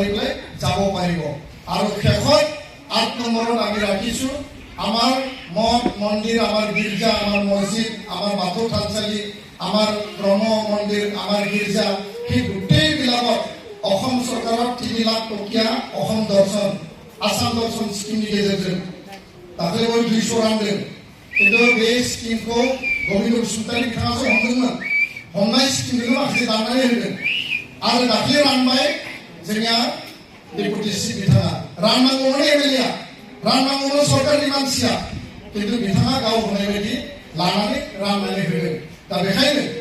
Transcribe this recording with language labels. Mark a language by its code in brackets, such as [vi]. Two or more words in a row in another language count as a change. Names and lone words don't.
[as] পেলাই যাব পাৰিব আৰু শেষত ৮ নম্বৰত আমি ৰাখিছোঁ আমাৰ মঠ মন্দিৰ আমাৰ গীৰ্জা আমাৰ মছজিদ আমাৰ বাথৌ থানচালি আমাৰ ব্ৰহ্ম মন্দিৰ আমাৰ গীৰ্জা সেই গোটেইবিলাকত অসম চৰকাৰৰ ৩ লাখ টকীয়া অসম [brx] দৰ্শন আসাম দৰ্শন স্কিমनि गेजेरजों दाख्लैबो 200 रां दों खिन्थु बे स्किमखौ गबिन्द बसुमतारी बिथाङासो हमदोंमोन हमनाय स्किमखौनो माखासे दाननानै होदों आरो दाख्लै रानबाय जोंनिया [en] deputy chief [brx] बिथाङा राननांगौमोन एमएलएआ राननांगौमोन सरकारनि मानसिया खिन्थु बिथाङा गाव होनाय बायदि लानानै राननानै होदों दा बेखायनो